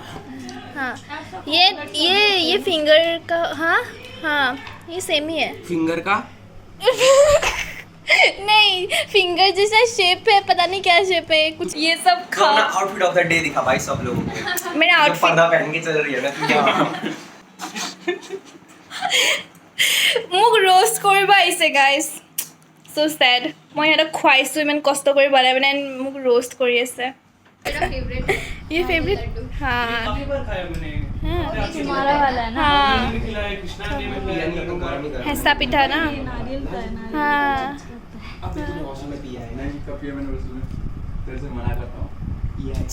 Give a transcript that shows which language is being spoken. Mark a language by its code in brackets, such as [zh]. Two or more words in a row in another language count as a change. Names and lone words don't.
[hi] हाँ ये फिंगर का, हाँ ये सेम ही है। फिंगर का नहीं, फिंगर जैसा शेप है, पता नहीं क्या शेप है कुछ। ये सब तो अपना [en] outfit of the day [hi] दिखा भाई सब लोगों को। मेरा जो आउटफिट पर्दा पहन के चल रही है ना तू यहाँ। [as] মোক रोस्ट কৰিবা আহিছে গাইজ, [en] so sad। [as] মই সিহঁতক খুৱাইছোঁ, ইমান কষ্ট কৰি বনাই বনাই মোক रोस्ट কৰি আছে। [hi] ये फेवरेट, हाँ तुम्हारा वाला है ना, हाँ यानी तो गर्म ही गर्म। हैसा पिठा ना, नारियल का है ना। हाँ अब तो तूने मौसम में पिया है ना, पिया है।